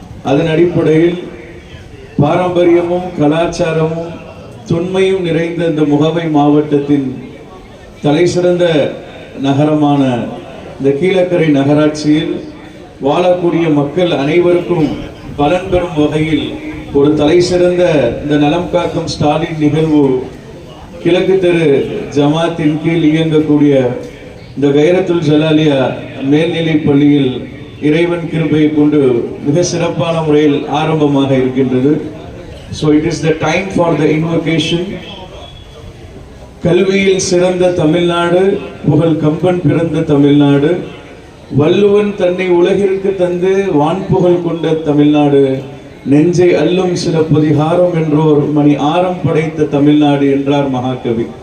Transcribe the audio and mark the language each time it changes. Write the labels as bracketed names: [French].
[Tamil] அதன் அடிப்படையில் பாரம்பரியமும் கலாச்சாரமும் தொன்மையும் நிறைந்த இந்த முகவை மாவட்டத்தின் தலைசிறந்த நகரமான இந்த கீழக்கரை நகராட்சியில் வாழக்கூடிய மக்கள் அனைவருக்கும் பலன் பெறும் வகையில் ஒரு தலைசிறந்த இந்த நலம் காக்கும் ஸ்டாலின் நிகழ்வு கிழக்கு தெரு ஜமாத்தின் கீழ் இயங்கக்கூடிய இந்த ஹைராத்துல் ஜலாலியா மேல்நிலைப் பள்ளியில் இறைவன் கிருபையை கொண்டு மிக சிறப்பான முறையில் ஆரம்பமாக இருக்கின்றது. [English] So it is the time for the invocation. [Tamil] கல்வியில் சிறந்த தமிழ்நாடு, புகழ் கம்பன் பிறந்த தமிழ்நாடு, வள்ளுவன் தன்னை உலகிற்கு தந்து வான்புகழ் கொண்ட தமிழ்நாடு, நெஞ்சை அல்லும் சிலப்பதிகாரம் என்றோர் மணி ஆரம் படைத்த தமிழ்நாடு என்றார் மகாகவி.